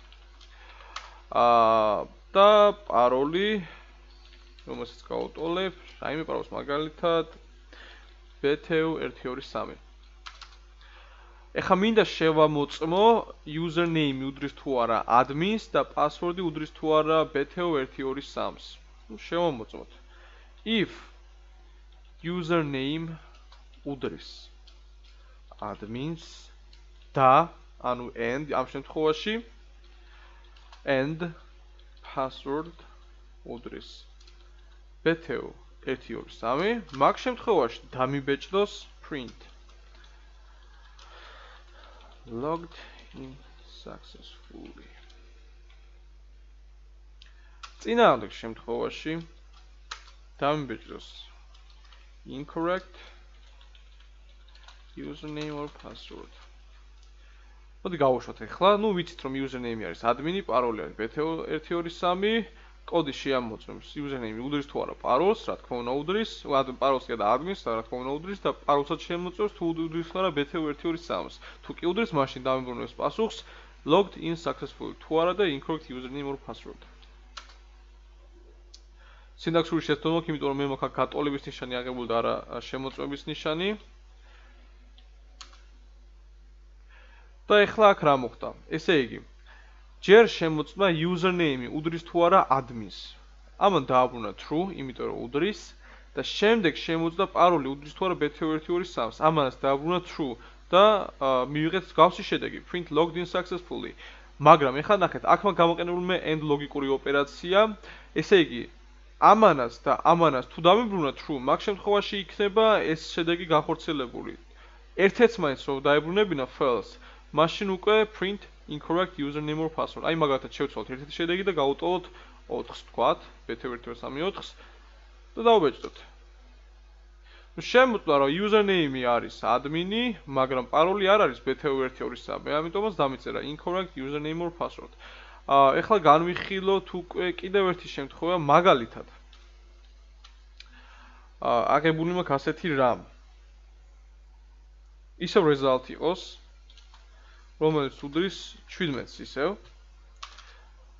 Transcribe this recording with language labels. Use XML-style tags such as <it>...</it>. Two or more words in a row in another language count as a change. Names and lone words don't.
<ka>და paroli, რომელსაც გავუტოლებ, რაიმე პაროლს მაგალითად BTU123. ეხლა მინდა შევამოწმო username უდრის თუ არა admin-ს და password-ი უდრის თუ არა BTU123-ს. ნუ შევამოწმოთ.</ka> <en>If username</en> <ka>უდრის admin-ს და ანუ and ამ შემთხვევაში and password უდრის BTU123, მაგ შემთხვევაში დამიბეჭდოს</ka> <en>print logged in successfully.</en> <ka>წინააღმდეგ შემთხვევაში დამიბეჭდოს</ka> <en>incorrect username or password.</en> <ka>მოდი გავუშვათ ახლა, ნუ ვიცით რომ username არის admin-ი, paroli არის BTU123, კოდი შეამოწმებს username უდრის თუ არა parolს, რა თქმა უნდა უდრის, parolს კი და admin-ს, რა თქმა უნდა უდრის და parolსაც შეამოწმებს თუ უდრის თუ არა BTU123-ს. თუ კი უდრის, მაშინ დავიმბრუნებს პასუხს</ka> <en>logged in successfully</en> <ka>თუ არა და</ka> <en>incorrect username or password.</en> <ka>სინტაქსური შეცდომა, იმიტომ რომ მე მაქვს გატოლების ნიშანი აღებული და არა შემოწმების ნიშანი. და ეხლა აქ რა მოხდა? ესე იგი, ჯერ შემოწმა username უდრის თუ არა admin-ს. ამან დააბრუნა true, იმიტომ რომ უდრის და შემდეგ შემოწმა paroli უდრის თუ არა BTU123-ს. ამანაც დააბრუნა true და მივიღეთ გავსი შედეგი</ka> <en>print logged in successfully.</en> <ka>მაგრამ ეხლა ნახეთ, აქ მაგ გამოყენებული and ლოგიკური ოპერაცია. ესე იგი, ამანაც და ამანაც თუ დამიბრუნა true, მაგ შემთხვევაში იქნება ეს შედეგი განხორციელებული. ერთ-ერთს მაინც რომ დაებრუნებინა false, მაშინ უკვე</ka> <en>print incorrect username or password.</en> <ka>აი მაგალითად შევცვალოთ ერთ-ერთი შედეგი და გავუტოლოთ 4-ს თქვათ, BT123-ს და დავბეჭდოთ. ნუ შემოწმა რომ username არის admin-ი, მაგრამ paroli არ არის BT123-ს. ამიტომაც დამიწერა</ka> <en>incorrect username or password.</en> <ka>ეხლა განვიხილოთ უკვე კიდევ ერთი შემთხვევა, მაგალითად. აღებული მაქვს ასეთი რამ. ისევ result იყოს, რომელიც უდრის 17-ს ისევ.</ka>